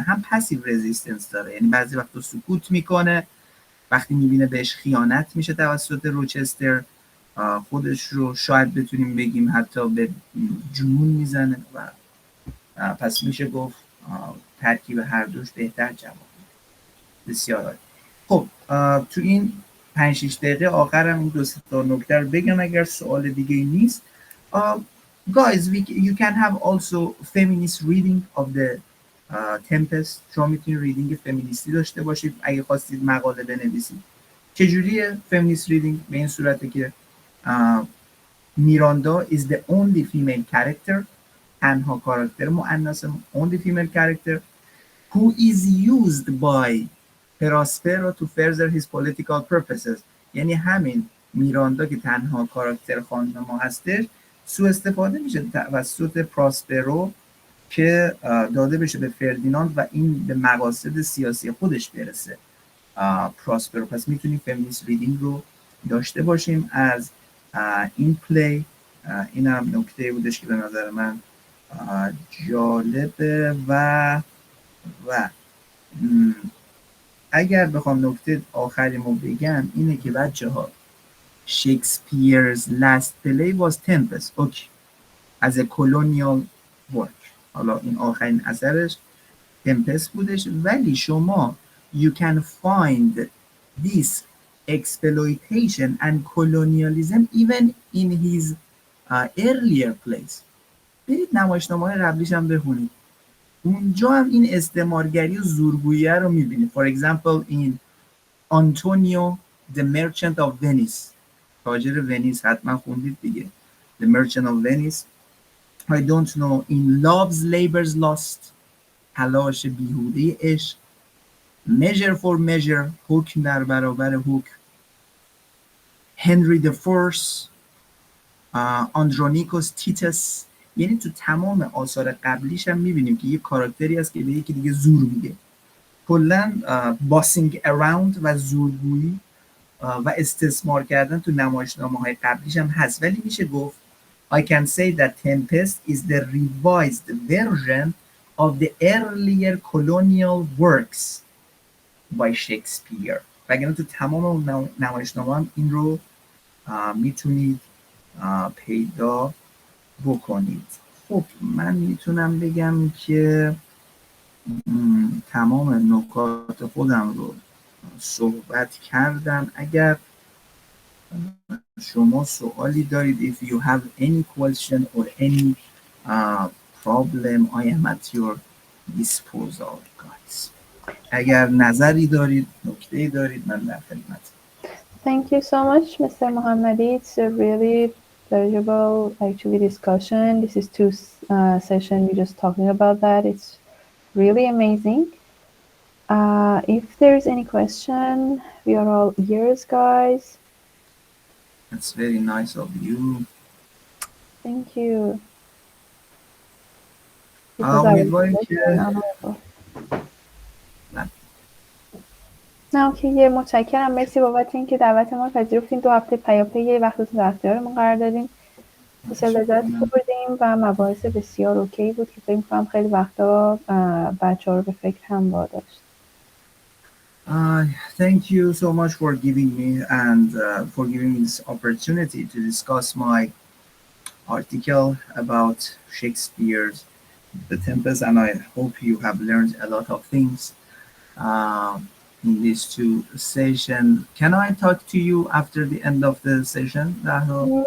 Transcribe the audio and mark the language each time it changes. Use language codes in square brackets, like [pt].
[fa] هم پسیو رزیستنس داره، یعنی بعضی وقتا سکوت میکنه، وقتی میبینه بهش خیانت میشه توسط روچستر خودش رو شاید بتونیم بگیم حتی به جنون میزنه و پس میشه گفت ترکیب هر دوش بهتر جواب. بسیار عالی. خب تو این 5-6 دقیقه آخرم این دو تا نکته رو بگم اگر سوال دیگه نیست. [en] Guys, you can have also feminist reading of the Tempest. [fa] شما میتونید ریدینگ فمینیستی داشته باشید اگه خواستید مقاله بنویسید. چجوریه [en] feminist reading؟ [fa] به این صورته که میراندا [en] is the only female character، [fa] تنها کاراکتر مؤنث [en] only female character who is used by Prospero to further his political purposes. [fa] یعنی همین میراندا که تنها کاراکتر خانم ما هستش سوء استفاده میشه توسط پراسپرو که داده بشه به فردیناند و این به مقاصد سیاسی خودش برسه. پراسپرو. پس میتونیم فمینیست ریدینگ رو داشته باشیم از این پلی. این هم نکته بودش که به نظر من جالبه و اگر بخوام نکته آخریمو بگم اینه که بچه ها شکسپیر's last play was Tempest. [en] Okay. as a colonial work. [fa] حالا این آخرین اثرش تمپست بودش، ولی شما [en] you can find this exploitation and colonialism even in his earlier plays. [fa] برید نمایشنامه‌های قبلیش هم بخونید، اونجا هم این استعمارگری و زورگویی رو میبینید. [en] For example in Antonio the Merchant of Venice، [fa] تاجر ونیس، حتما خوندید دیگه. [en] The Merchant of Venice. I don't know in Love's Labor's Lost، [fa] تلاش بیهوده عشق. [en] Measure for Measure، [fa] حکم در برابر حکم. [en] Henry the Fourth، Andronicus Titus. [fa] یعنی تو تمام آثار قبلیش هم میبینیم که یه کاراکتری هست که به یکی دیگه زور میگه. کلا باسینگ اراوند و زورگویی و استثمار کردن تو نمایشنامه‌های قبلیش هم هست، ولی میشه گفت [en] I can say that Tempest is the revised version of the earlier colonial works by Shakespeare. [fa] وگرنه تو تمام نمایشنامه هم این رو میتونید پیدا بکنید. خب من میتونم بگم که تمام نکات خودم رو صحبت کردم. اگر شما سوالی دارید [en] if you have any question or any problem I am at your disposal guys. [fa] اگر نظری دارید، نکته‌ای دارید، من در خدمت. [en] Thank you so much, Mr. محمدی. It's a really pleasurable actually discussion. This is two session we're just talking about that. It's really amazing. If there's any question, we are all ears, guys. That's very nice of you. Thank you. [fa] امیدواریم که نه اوکی، متشکرم. مرسی بابت اینکه دعوت ما پذیرفتین. 2 هفته پیاپی یه وقتتون در اختیارمون قرار دادین. بسیار لذت بردیم و مباحث بسیار اوکی بود که فکر می‌کنم خیلی وقتا بچه‌ها رو به فکر هم واداشت. [en] Thank you so much for giving me and for giving me this opportunity to discuss my article about Shakespeare's The Tempest, and I hope you have learned a lot of things. in these two sessions. Can I talk to you after the end of the session, Rahul?